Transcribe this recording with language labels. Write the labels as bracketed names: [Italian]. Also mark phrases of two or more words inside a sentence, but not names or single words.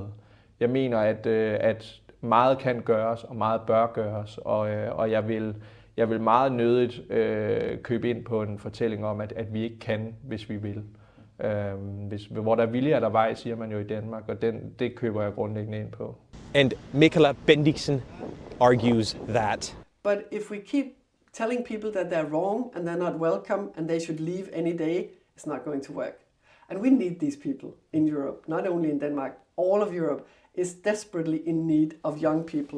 [Danish] Jeg mener, at meget kan gøres, og meget bør gøres, og jeg vil meget nødigt købe ind på en fortælling om, at vi ikke kan, hvis vi vil. Hvor der er vilje, er der vej, siger man jo i Danmark, og det køber jeg grundlæggende ind på. [English] And Mikaela Bendiksen argues that. But if we keep telling people that they're wrong and they're not welcome and they should leave any day, it's not going to work. And we need these people in Europe, not only in Denmark. All of Europe is desperately in need of young people.